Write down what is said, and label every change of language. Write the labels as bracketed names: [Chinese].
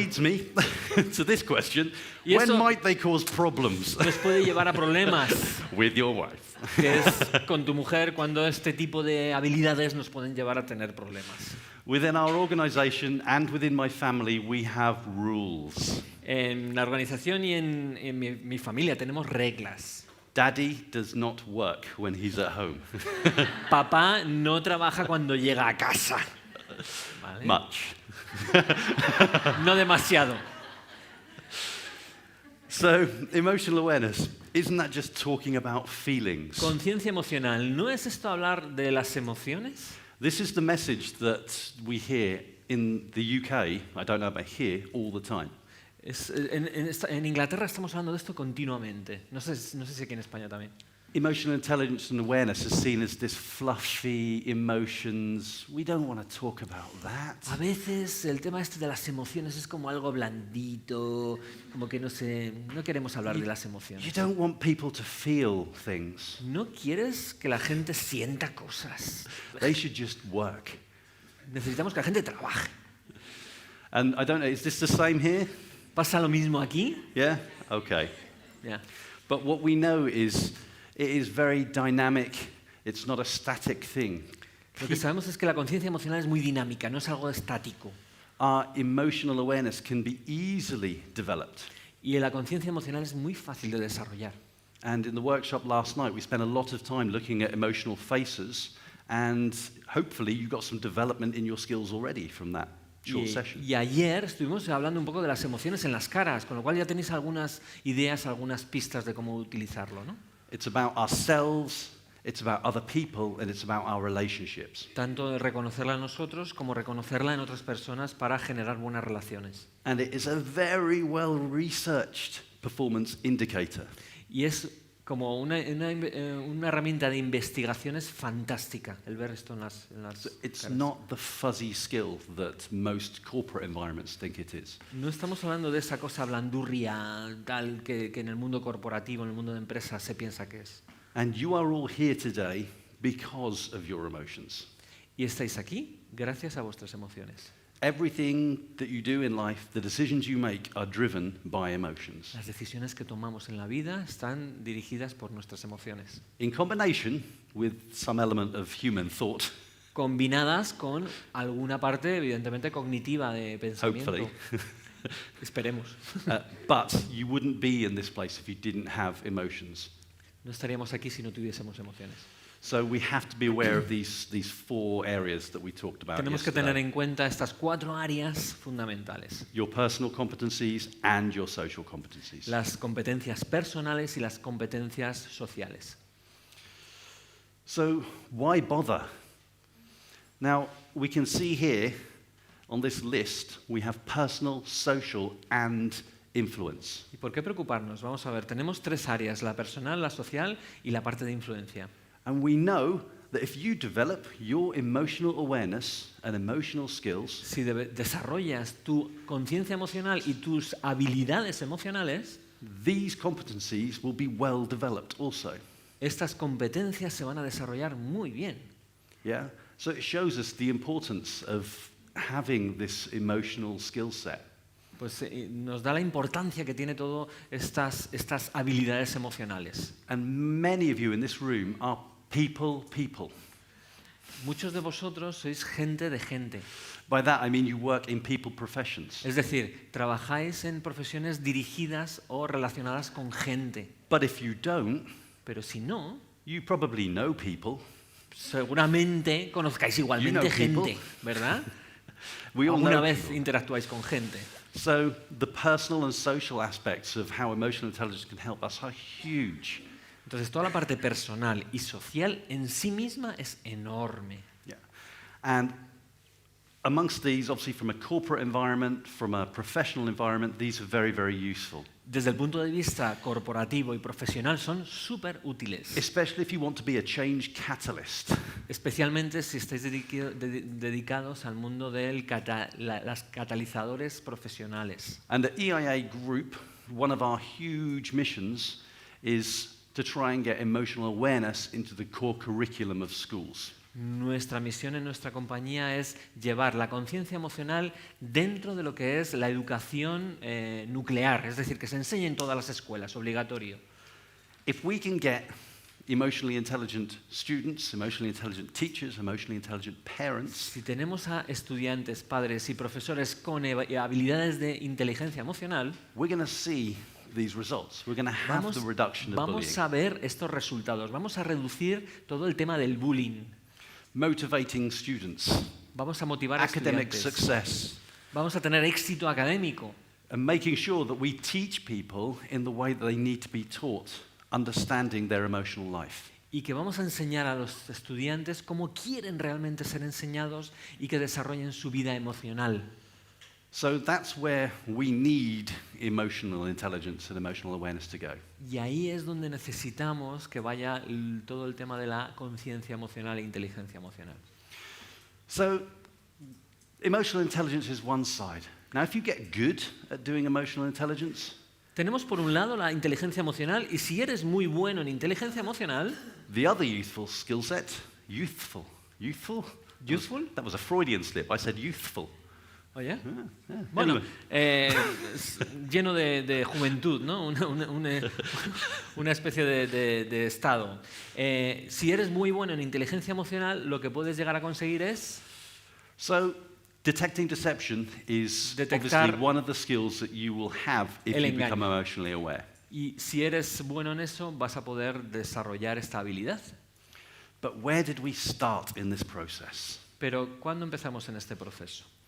[English] leads me to this question. [Spanish] Y [English] When [Spanish] esto- [English] might they cause problems [Spanish] Nos puede llevar a problemas, [English] with your wife? [Spanish] que es con tu mujer, cuando este tipo de habilidades nos pueden llevar a tener problemas. [English] Within our organization and within my family, we have rules. [Spanish] En la organización y en mi familia tenemos reglas. [English] Daddy does not work when he's at home. [Spanish] Papá no trabaja cuando llega a casa. ¿Vale? [English] Much. [Spanish] No demasiado. [English] So, emotional awareness, isn't that just talking about feelings? [Spanish] Conciencia emocional, ¿no es esto hablar de las emociones? [English] This is the message that we hear in the UK, I don't know about here, all the time. [Spanish] En Inglaterra estamos hablando de esto continuamente. No sé si aquí en España también. [English] Emotional intelligence and awareness is seen as this fluffy emotions. We don't want to talk about that. [Spanish] A veces el tema este de las emociones es como algo blandito, como que no queremos hablar de las [English] You [Spanish] emociones. [English] don't want people to feel things. [Spanish] No quieres que la gente sienta cosas. [English] They should just work. [Spanish] Necesitamos que la gente trabaje. [English] And I don't know, is this the same here? [Spanish] ¿Pasa lo mismo aquí? [English] Yeah? Okay. [Spanish] Ya. [English] But what we know is it is very dynamic. It's not a static thing. [Spanish] Lo que sabemos es que la conciencia emocional es muy dinámica, no es algo estático. [English] Our emotional awareness can be easily developed. [Spanish] Y la conciencia emocional es muy fácil de desarrollar. [English] And in the workshop last night, we spent a lot of time looking at emotional faces, and hopefully you got some development in your skills already from that short session. [Spanish] Y ayer estuvimos hablando un poco de las emociones en las caras, con lo cual ya tenéis algunas ideas, algunas pistas de cómo utilizarlo, ¿no? [English] It's about ourselves, it's about other people, and it's about our relationships. [Spanish] Tanto de reconocerla en nosotros como reconocerla en otras personas para generar buenas relaciones. [English] And it is a very well-researched performance indicator. [Spanish] Y es como una herramienta de investigaciones fantástica el ver esto en las [English] It's [Spanish] caras. [English] not the fuzzy skill that most corporate environments think it is. [Spanish] No estamos hablando de esa cosa blandurria tal que en el mundo corporativo, en el mundo de empresas se piensa que es. [English] And you are all here today because of your emotions. [Spanish] Y estáis aquí gracias a vuestras emociones. [English] Everything that you do in life, the decisions you make, are driven by emotions. [Spanish] Las decisiones que tomamos en la vida están dirigidas por nuestras emociones, [English] In combination with some element of human thought, [Spanish] combinadas con alguna parte evidentemente cognitiva de pensamiento. [English] hopefully. [Spanish] Esperemos. [English] But you wouldn't be in this place if you didn't have emotions. [Spanish] No estaríamos aquí si no tuviésemos emociones. [English] So we have to be aware of these 4 areas that we talked about [Spanish] Tenemos que [English] yesterday. [Spanish] tener en cuenta estas 4 áreas fundamentales. [English] Your personal competencies and your social competencies. [Spanish] Las competencias personales y las competencias sociales. [English] So why bother? Now, we can see here on this list, we have personal, social, and influence. [Spanish] ¿Y por qué preocuparnos? Vamos a ver, tenemos 3 áreas, la personal, la social y la parte de influencia. [English] And we know that if you develop your emotional awareness and emotional skills, [Spanish] Si desarrollas tu conciencia emocional y tus habilidades emocionales, [English] these competencies will be well developed also. [Spanish] estas competencias se van a desarrollar muy bien. [English] Yeah? So it shows us the importance of having this emotional skill set. [Spanish] Pues nos da la importancia que tiene todo estas habilidades emocionales. [English] And many of you in this room are people. [Spanish] Muchos de vosotros sois gente de gente. [English] By that I mean you work in people professions. [Spanish] Es decir, trabajáis en profesiones dirigidas o relacionadas con gente. [English] But if you don't, [Spanish] Pero si no, [English] you probably know people. [Spanish] seguramente conozcáis igualmente [English] You know people. [Spanish] gente, ¿verdad? [English] We all [Spanish] Alguna [English] know [Spanish] vez [English] people. [Spanish] interactuáis con gente. [English] So the personal and social aspects of how emotional intelligence can help us are huge. [Spanish] Entonces, toda la parte personal y social en sí misma es enorme. [English] Yeah. And amongst these, obviously from a corporate environment, from a professional environment, these are very, very useful. [Spanish] Desde el punto de vista corporativo y profesional son súper útiles, [English] Especially if you want to be a change catalyst. [Spanish] especialmente si estáis dedicados al mundo de los catalizadores profesionales. [English] And the EIA group, one of our huge missions is to try and get emotional awareness into the core curriculum of schools. [Spanish] Nuestra misión en nuestra compañía es llevar la conciencia emocional dentro de lo que es la educación nuclear, es decir, que se enseñe en todas las escuelas, obligatorio. [English] If we can get emotionally intelligent students, emotionally intelligent teachers, emotionally intelligent parents, [Spanish] Si tenemos a estudiantes, padres y profesores con habilidades de inteligencia emocional, [English] we're going to see these results. We're going to have the reduction of [Spanish] vamos [English] bullying. [Spanish] a ver estos resultados, vamos a reducir todo el tema del bullying, [English] Motivating students, [Spanish] vamos a motivar a [English] academic [Spanish] estudiantes, [English] success, [Spanish] vamos a tener éxito académico [English] and making sure that we teach people in the way that they need to be taught, understanding their emotional life. [Spanish] y que vamos a enseñar a los estudiantes cómo quieren realmente ser enseñados y que desarrollen su vida emocional. [English] So that's where we need emotional intelligence and emotional awareness to go. [Spanish] Y ahí es donde necesitamos que vaya todo el tema de la conciencia emocional e inteligencia emocional. [English] So emotional intelligence is one side. Now, if you get good at doing emotional intelligence, [Spanish] Tenemos por un lado la inteligencia emocional y si eres muy bueno en inteligencia emocional, [English] the other useful skill set, youthful. Youthful? Youthful? That was a Freudian slip. I said youthful. [Spanish] oye, [English] Yeah. [Spanish] bueno, [English] Anyway. [Spanish] lleno de juventud, ¿no? Una especie de estado. Si eres muy bueno en inteligencia emocional, lo que puedes llegar a conseguir es [English] So, detecting deception is [Spanish] Detectar [English] obviously one of the skills that you will have if [Spanish] el [English] you [Spanish] engaño. [English] become emotionally aware. [Spanish] Y si eres bueno en eso, vas a poder desarrollar esta habilidad. [English] But where did we start in this process? [Spanish] Pero ¿cuándo empezamos en este proceso?